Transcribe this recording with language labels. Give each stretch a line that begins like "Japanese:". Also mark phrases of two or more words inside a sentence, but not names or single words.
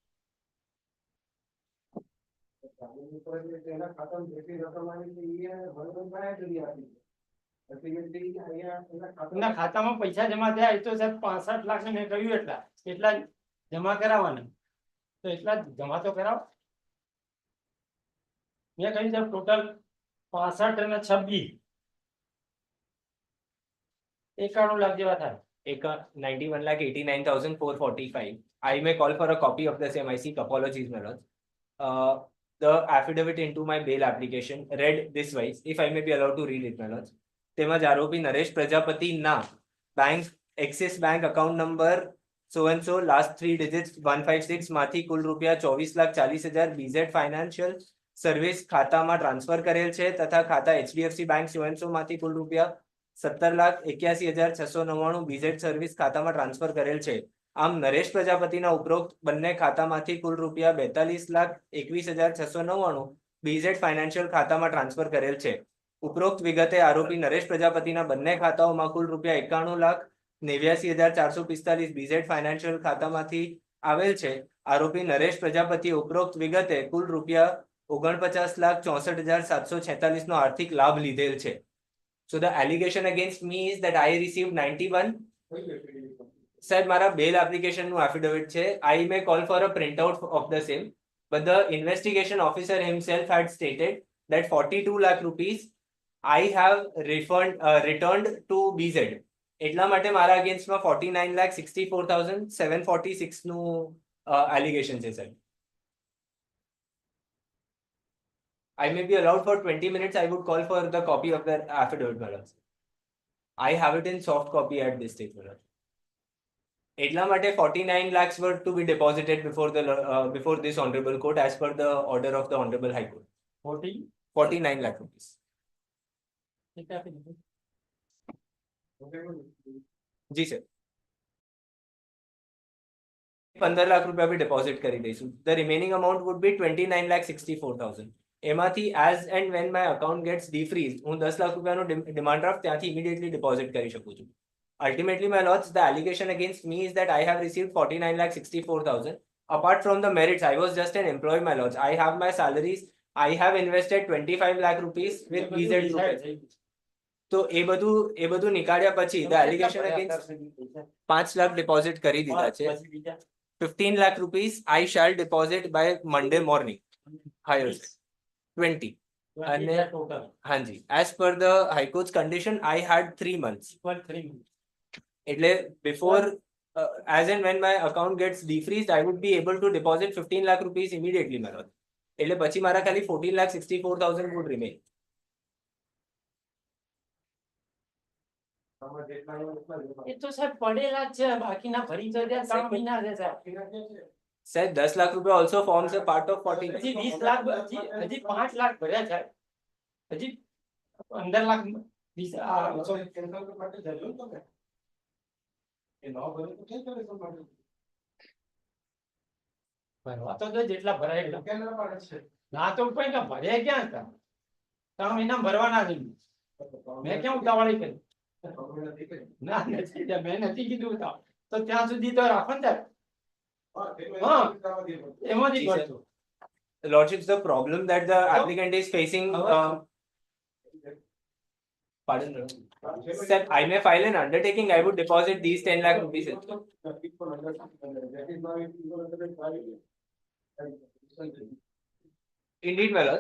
Gujarati: એમના ખાતામાં પૈસા જમા થયા એ તો સાહેબ 65 લાખ ને મેં કહ્યું એટલા જમા કરાવવાના તો એટલા જમા તો કરાવો મેં કહ્યું સાહેબ ટોટલ 65 અને 26 91 લાખ જેવા થાય 91,89,445.
English: I may call for a copy of the same. I seek apologies, my lords. The affidavit into my bail application read this wise, if I may be allowed to read it, my lords.
Gujarati: તેમજ આરોપી નરેશ પ્રજાપતિ ના બેંક એક્સિસ બેંક અકાઉન્ટ નંબર
English: so and so
Gujarati: last 3 digits 156 માંથી કુલ રૂપિયા 24,40,000 BZ ફાઇનાન્શિયલ સર્વિસ ખાતામાં ટ્રાન્સફર કરેલ છે તથા ખાતા HDFC બેંક
English: so and so
Gujarati: માંથી કુલ રૂપિયા 17,81,699 BZ સર્વિસ ખાતામાં ટ્રાન્સફર કરેલ છે. આમ નરેશ પ્રજાપતિના ઉપરોક્ત બંને ખાતામાંથી કુલ રૂપિયા 42,21,699 BZ ફાઇનાન્શિયલ ખાતામાં ટ્રાન્સફર કરેલ છે. ઉપરોક્ત વિગતે આરોપી નરેશ પ્રજાપતિના બંને ખાતાઓમાં કુલ રૂપિયા 91,89,445 BZ ફાઇનાન્શિયલ ખાતામાંથી આવેલ છે. આરોપી નરેશ પ્રજાપતિ ઉપરોક્ત વિગતે કુલ રૂપિયા 49,64,746 નો આર્થિક લાભ લીધેલ છે.
English: So the allegation against me is that I received 91.
Gujarati: Said મારા
English: bail application
Gujarati: નું affidavit છે.
English: I may call for a printout of the same, but the investigation officer himself had stated that 42 lakh rupees I have returned to BZ.
Gujarati: એટલા માટે મારા અગેન્સ્ટમાં 49,64,746 નું allegation છે સાહેબ.
English: I may be allowed for 20 minutes. I would call for the copy of the affidavit, my lords. I have it in soft copy at this stage, my lord.
Gujarati: એટલા માટે
English: 49 lakhs were to be deposited before this honorable court as per the order of the honorable high court. 49 lakh rupees.
Gujarati: જી સર 15 લાખ રૂપિયા બી ડિપોઝિટ કરી દઈશું.
English: The remaining amount would be 29,64,000.
Gujarati: એમાંથી
English: as and when my account gets defreezed
Gujarati: હું 10 લાખ રૂપિયાનો ડિમાન્ડ ડ્રાફ્ટ ત્યાંથી ઇમિડિયેટલી ડિપોઝિટ કરી શકું છું.
English: Ultimately, my lords, the allegation against me is that I have received 49,64,000. Apart from the merits, I was just an employee, my lords. I have my salaries. I have invested 25 lakh rupees with BZ Group.
Gujarati: તો એ બધું નિકાળ્યા પછી
English: the allegation against 5 lakh deposit
Gujarati: કરી દીધા છે.
English: 15 lakh rupees I shall deposit by Monday morning. Higher side. 20. And Hanji, as per the High Court's condition, I had 3 months. એટલે before as and when my account gets defreezed, I would be able to deposit 15 lakh rupees immediately, my lord.
Gujarati: એટલે પછી મારા ખાલી 14,64,000
English: would remain.
Gujarati: એ તો સાહેબ પડેલા જ છે બાકીના ભરી તો ત્યાં 3 મહિના છે સાહેબ.
English: Said 10 lakh rupees also forms a part of 14.
Gujarati: હજી 20 લાખ હજી 5 લાખ ભર્યા છે હજી 15 લાખ 20 ભરવા તો જેટલા ભરાય ના તો કોઈ ના ભર્યા ક્યાં હતા 3 મહિના ભરવાના છે મેં ક્યાં ઉતાવળી કરી ના નથી મેં નથી કીધું તો ત્યાં સુધી તો રાખો ને એમાંથી ભરજો.
English: Lordships, the problem that the applicant is facing. Pardon, sir. I may file an undertaking. I would deposit these 10 lakh rupees. Indeed, my lords.